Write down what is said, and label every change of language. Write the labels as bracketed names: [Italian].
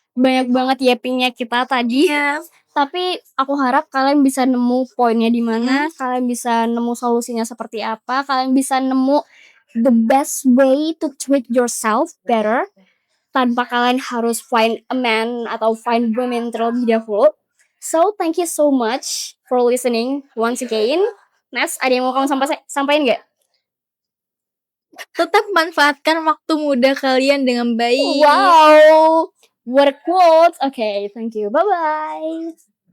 [Indonesian] Banyak banget yappingnya kita tadi. Tapi aku harap kalian bisa nemu poinnya di mana, kalian bisa nemu solusinya seperti apa, kalian bisa nemu [English] the best way to treat yourself better [Indonesian] tanpa kalian harus [English] find a man [Indonesian] atau [English] find women [Indonesian] terlebih dahulu. [English] So, thank you so much for listening once again. [Indonesian] Nes, ada yang mau kamu sampaikan nggak? Tetap manfaatkan waktu muda kalian dengan baik. [English] Wow, what a quote. Okay, thank you. Bye-bye.